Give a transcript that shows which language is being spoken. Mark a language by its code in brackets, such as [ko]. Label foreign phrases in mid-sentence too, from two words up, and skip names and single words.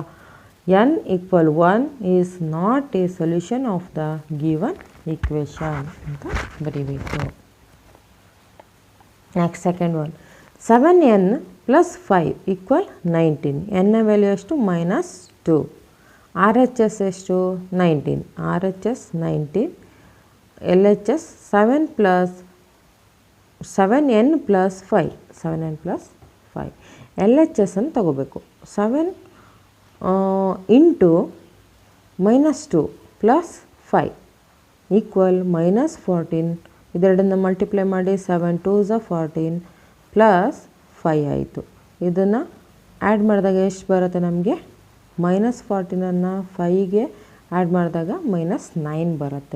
[en] n equal 1 is not a solution of the given equation [kn] ಅಂತ ಬರೀಬೇಕು. [en] next second one. 7n+5 ಈಕ್ವಲ್ 19. [kn] ಎನ್ನ ವ್ಯಾಲ್ಯೂ ಎಷ್ಟು -2. RHS ಎಷ್ಟು 19. [en] RHS 19. LHS 7n+5. [kn] 7n+5. LHS ಅನ್ನು ತಗೋಬೇಕು. [en] 7 ಇಂಟು -2 +5 ಈಕ್ವಲ್ -14. [kn] ಇದೆರಡನ್ನು ಮಲ್ಟಿಪ್ಲೈ ಮಾಡಿ 7 [en] 2s are [kn] 14 +5 ಆಯಿತು. ಇದನ್ನು ಆ್ಯಡ್ ಮಾಡಿದಾಗ ಎಷ್ಟು ಬರುತ್ತೆ ನಮಗೆ, -14ಅನ್ನು 5ಗೆ ಆ್ಯಡ್ ಮಾಡಿದಾಗ -9 ಬರುತ್ತೆ.